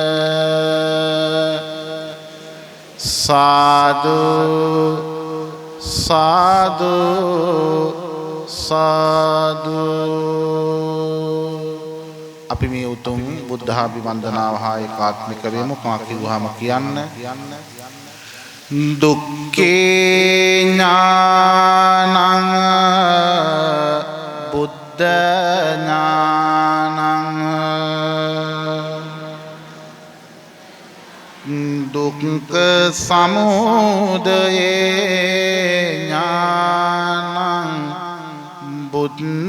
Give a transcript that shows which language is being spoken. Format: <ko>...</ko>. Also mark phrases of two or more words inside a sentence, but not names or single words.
<si>සාදු සාදු සාදු අපි මේ උතුම් බුද්ධාභිවන්දනාව හා ඒකාත්මික වෙමු. කා කිව්වහම කියන්න</si> <pi>දුක්ඛේ ඥානං බුද්ධ ඥානං දුක්ඛ සමුදයේ ඥානං බුද්ධ</pi>